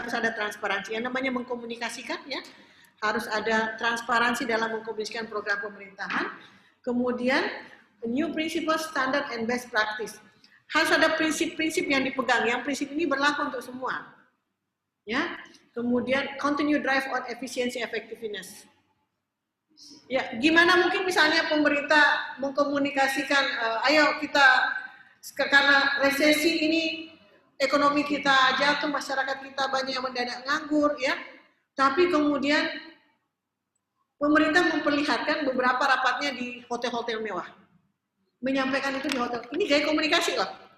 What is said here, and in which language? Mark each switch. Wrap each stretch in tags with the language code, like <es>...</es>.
<id>Harus ada transparansi, yang namanya mengkomunikasikan, ya, harus ada transparansi dalam mengkomunikasikan program pemerintahan. Kemudian</id> <en>new principle, standard and best practice.</en> <id>Harus ada prinsip-prinsip yang dipegang, yang prinsip ini berlaku untuk semua, ya. Kemudian</id> <en>continue drive on efficiency effectiveness.</en> <id>Ya, gimana mungkin misalnya pemerintah mengkomunikasikan, ayo kita karena resesi ini ekonomi kita jatuh, masyarakat kita banyak yang mendadak nganggur, ya. Tapi kemudian pemerintah memperlihatkan beberapa rapatnya di hotel-hotel mewah, menyampaikan itu di hotel. Ini gaya komunikasi loh.</id>